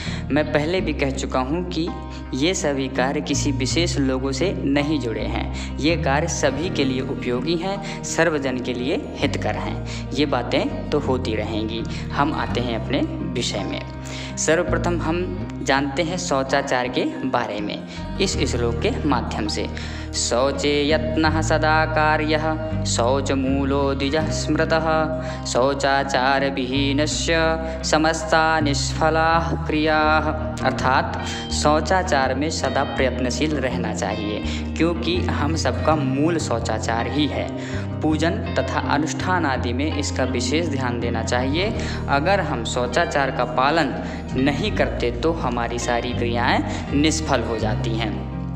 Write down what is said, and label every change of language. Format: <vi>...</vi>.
<hi>मैं पहले भी कह चुका हूं कि ये सभी कार्य किसी विशेष लोगों से नहीं जुड़े हैं। ये कार्य सभी के लिए उपयोगी हैं, सर्वजन के लिए हितकर हैं। ये बातें तो होती रहेंगी। हम आते हैं अपने विषय में। सर्वप्रथम हम जानते हैं शौचाचार के बारे में इस श्लोक के माध्यम से।</hi> <sa>शौचे यत्नः सदा कार्यः शौचमूलो द्विजः स्मृतः शौचाचार विहीनस्य समस्ता निष्फलाः क्रियाः।</sa> <hi>अर्थात शौचाचार में सदा प्रयत्नशील रहना चाहिए, क्योंकि हम सबका मूल शौचाचार ही है। पूजन तथा अनुष्ठान आदि में इसका विशेष ध्यान देना चाहिए। अगर हम शौचाचार का पालन नहीं करते तो हमारी सारी क्रियाएं निष्फल हो जाती हैं।</hi>